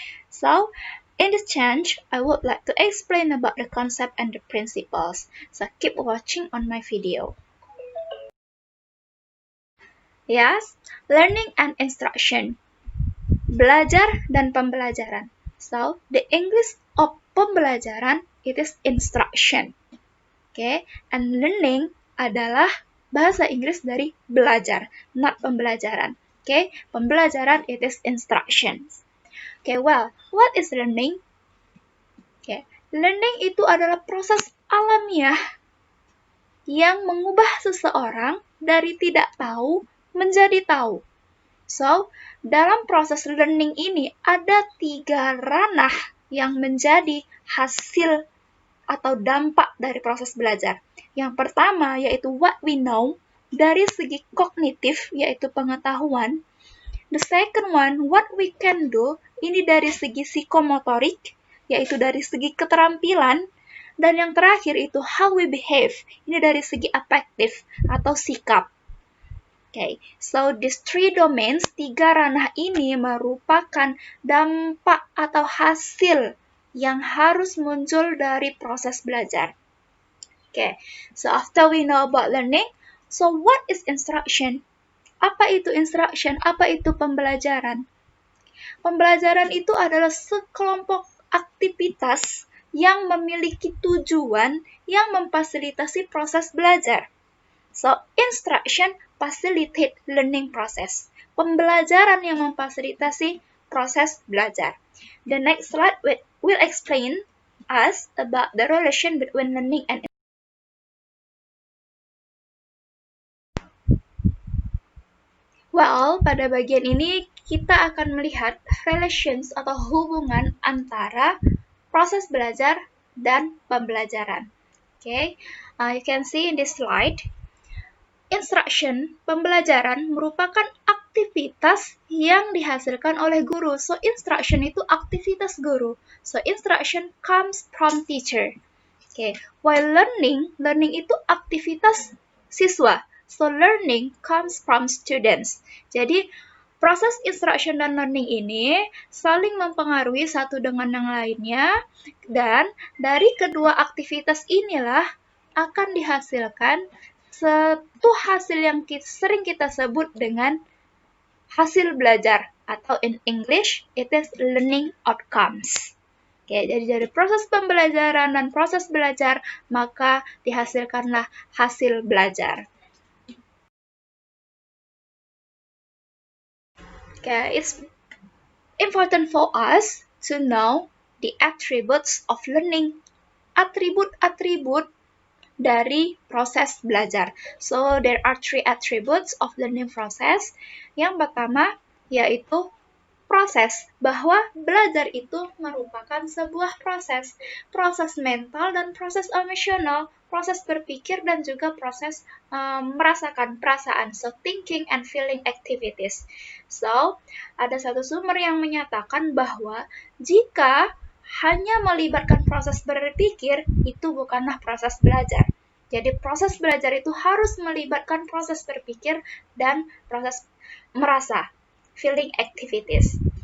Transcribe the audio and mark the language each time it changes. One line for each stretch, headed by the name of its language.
English: So, in this change, I would like to explain about the concept and the principles. So, keep watching on my video. Yes, learning and instruction.
Indonesian: Belajar dan pembelajaran.
English: So, the English of pembelajaran, it is instruction. Okay, and learning
Indonesian: adalah bahasa Inggris dari belajar, not pembelajaran.
English: Okay, pembelajaran it is instruction. Okay, well, what is learning?
Indonesian: Okay, learning itu adalah proses alamiah yang mengubah seseorang dari tidak tahu menjadi tahu. So, dalam proses learning ini ada 3 ranah yang menjadi hasil atau dampak dari proses belajar. Yang pertama yaitu
English: what we know,
Indonesian: dari segi kognitif yaitu pengetahuan.
English: The second one, what we can do,
Indonesian: ini dari segi psikomotorik, yaitu dari segi keterampilan. Dan yang terakhir itu
English: how we behave,
Indonesian: ini dari segi afektif atau sikap.
English: Okay, so these 3 domains,
Indonesian: 3 ranah ini merupakan dampak atau hasil yang harus muncul dari proses belajar.
English: Okay, so after we know about learning, so what is instruction?
Indonesian: Apa itu instruction? Apa itu pembelajaran? Pembelajaran itu adalah sekelompok aktivitas yang memiliki tujuan yang memfasilitasi proses belajar.
English: So, instruction facilitate learning process.
Indonesian: Pembelajaran yang memfasilitasi proses belajar.
English: The next slide will explain us about the relation between learning and well,
Indonesian: pada bagian ini kita akan melihat relations atau hubungan antara proses belajar dan pembelajaran.
English: Okay, you can see in this slide. Instruction, pembelajaran,
Indonesian: merupakan aktivitas yang dihasilkan oleh guru.
English: So, instruction
Indonesian: itu aktivitas guru.
English: So, instruction comes from teacher. Okay.
Indonesian: While learning itu aktivitas siswa.
English: So, learning comes from students.
Indonesian: Jadi, proses instruction dan learning ini saling mempengaruhi satu dengan yang lainnya. Dan dari kedua aktivitas inilah akan dihasilkan satu hasil yang sering kita sebut dengan hasil belajar atau
English: in English it is learning outcomes.
Indonesian: Oke, jadi dari proses pembelajaran dan proses belajar maka dihasilkanlah hasil belajar.
English: Okay, it's important for us to know the attributes of learning.
Indonesian: Atribut-atribut dari proses belajar.
English: So, there are 3 attributes of learning process.
Indonesian: Yang pertama, yaitu proses, bahwa belajar itu merupakan sebuah proses. Proses mental dan proses emosional, proses berpikir dan juga proses merasakan perasaan.
English: So, thinking and feeling activities.
Indonesian: So, ada satu sumber yang menyatakan bahwa jika hanya melibatkan proses berpikir, itu bukanlah proses belajar. Jadi proses belajar itu harus melibatkan proses berpikir dan proses merasa,
English: feeling activities.